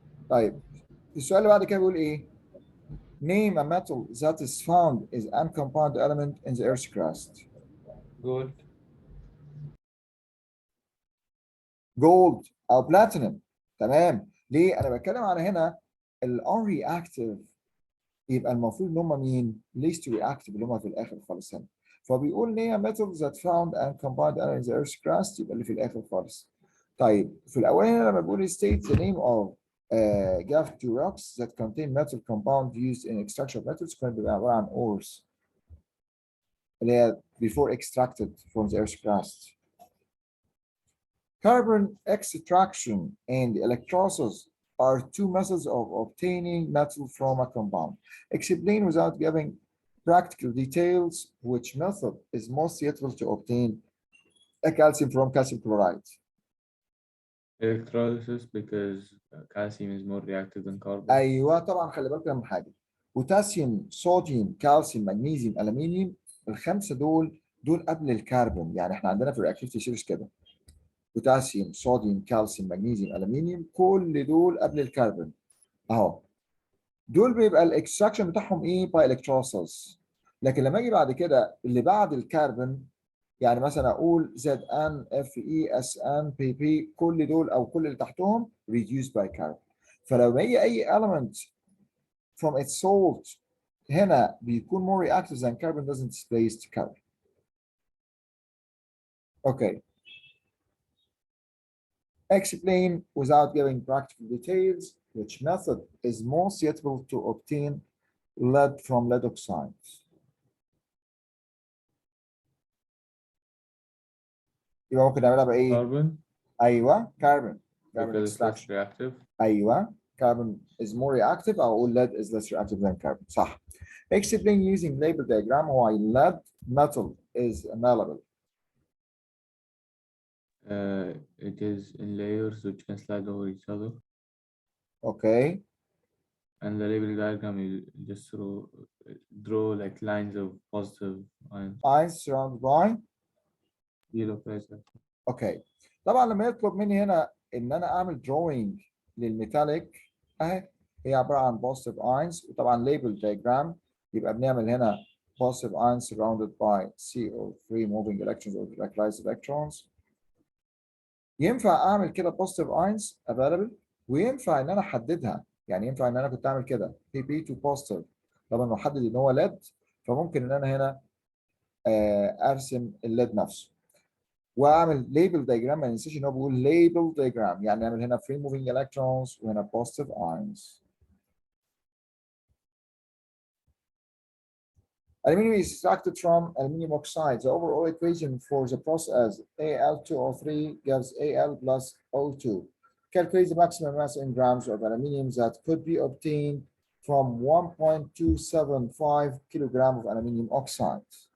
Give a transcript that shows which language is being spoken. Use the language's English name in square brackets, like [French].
[Arabic] طيب السؤال اللي بعد كده بيقول ايه؟ [English] Name a metal that is found as uncompound element in the Earth's crust. Gold. [Arabic] Gold او بلاتينum تمام ليه انا بتكلم على هنا الان رياكتيف يبقى المفروض ان هم مين [English] least reactive [Arabic] اللي هم في الاخر خالص هنا فبيقول ان هي [English] metals that found and combined in the earth's crust [Arabic] يبقى اللي في الاخر خالص طيب في الاول هنا لما بيقول state the name of gas to rocks that contain metal compound used in extraction of metals كان بيبقى عباره عن ores اللي هي before extracted from the earth's crust. [English] Carbon extraction and electrolysis are two methods of obtaining metal from a compound. Explain without giving practical details which method is most suitable to obtain a calcium from calcium chloride. Electrolysis because calcium is more reactive than carbon. [Arabic] ايوه طبعا خلي بالك من حاجه بوتاسيوم صوديوم كالسيوم مغنيسيوم الومنيوم الخمسه دول قبل الكربون يعني احنا عندنا في الرياكتيفيتي سيريز كده بوتاسيوم صوديوم كالسيوم مغنيسيوم الومنيوم كل دول قبل الكربون اهو دول بيبقى الاكستراكشن بتاعهم ايه باي الكتروسس لكن لما اجي بعد كده اللي بعد الكربون يعني مثلا اقول زد ان اف اي اس ان بي بي كل دول او كل اللي تحتهم [English] reduced by carbon [Arabic] فلو هي اي element from its salt هنا بيكون [English] more reactive than carbon doesn't displace carbon. Okay. Explain without giving practical details which method is most suitable to obtain lead from lead oxide. [Arabic] يبقى ممكن نعملها بإيه؟ [English] Carbon [Arabic] أيوه carbon. [English] Carbon because it's less extraction. reactive. أيوه carbon is more reactive أو أقول lead is less reactive than carbon. صح. Explain using label diagram why lead metal is malleable. It is in layers which can slide over each other. Okay. And the label diagram you just draw like lines of positive ions. Ions surrounded by Zero pressure. [Arabic] اوكي طبعا لما يطلب مني هنا ان انا اعمل drawing للميتاليك اهي هي عباره عن [English] positive ions وطبعا label diagram يبقى بنعمل هنا positive ions surrounded by CO3 moving electrons [Arabic] or electrolyzed electrons ينفع اعمل كده positive ions available وينفع ان انا احددها يعني ينفع ان انا كنت اعمل كده PP to positive طبعا لو حدد ان هو LED فممكن ان انا هنا ارسم الليد نفسه واعمل ليبل دايجرام. ما ننساش ان هو بيقول ليبل دايجرام، يعني نعمل هنا [English] free moving electrons [Arabic] وهنا positive ions. [English] Aluminum is extracted from aluminum oxide. The overall equation for the process Al2O3 gives Al plus O2. Calculate the maximum mass in grams of aluminum that could be obtained from 1.275 kilogram of aluminum oxide.